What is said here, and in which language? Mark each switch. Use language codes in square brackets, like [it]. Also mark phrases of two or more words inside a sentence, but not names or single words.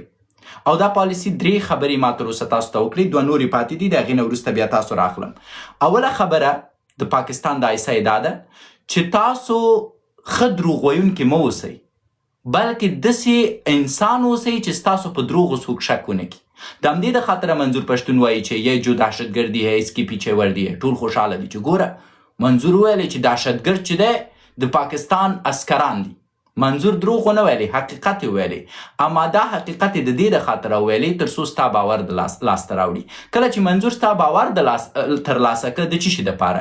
[ps] او دا پالیسي 3 خبرې ما تر اوسه تاسو ته وکړې، 2 نورې پاتې دي، د هغې نه وروسته بیا تاسو راخلم. اوله خبره د پاکستان د آیسای دا ده چې تاسو ښه دروغ ویونکي مه اوسئ، بلکې داسې انسان اوسئ چې ستاسو په دروغو څوک شک ونه کړي. د همدې د خاطره منظور پښتون وایي چې [ur] یه جو دهشتګردي ہے اس کی پیچھے وردی ہے. [ps] ټول خوشحاله دي چې ګوره منظور ویلی چې دهشتګرد چې دی د پاکستان عسکران دي. منظور دروغ ونه ویلي، حقیقت یې ویلي. اما دا حقیقت یې د دې د خاطره ویلي تر څو ستا باور د لاسته راوړي. کله چې منظور ستا باور ترلاسه کړه د څه شي دپاره؟